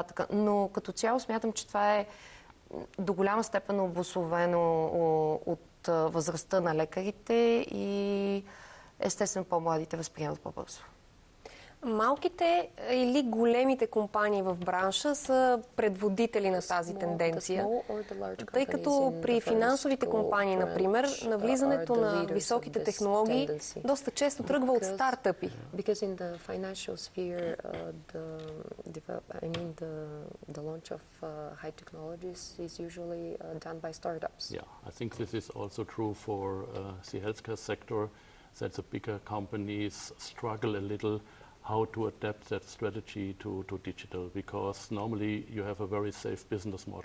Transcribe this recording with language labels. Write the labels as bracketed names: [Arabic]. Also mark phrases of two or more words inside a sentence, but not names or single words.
[Bulgarian] Но като цяло смятам, че това е до голяма степен обусловено от възрастта на лекарите и естествено по-младите възприемат по-бързо. Малките или големите компании в бранша са предводители на тази тенденция, тъй като при финансовите компании, например, навлизането на високите технологии доста често тръгва от стартъпи. [English] I think this is also true for the healthcare sector, that the bigger companies struggle a little how to adapt that strategy to digital, because normally you have a very safe business model.